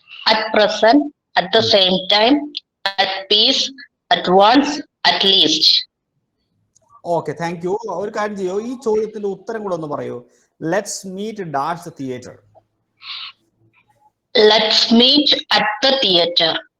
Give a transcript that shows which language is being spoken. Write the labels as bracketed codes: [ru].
[en] At present, at the same time, at peace, at once, at least. Okay, thank you. [ml] ഒരു കാര്യം ചെയ്യോ, ഈ ചോദ്യത്തിന്റെ ഉത്തരം കൂടെ ഒന്ന് പറയൂ. [en] Let's meet dash the theatre. Let's meet at the theater.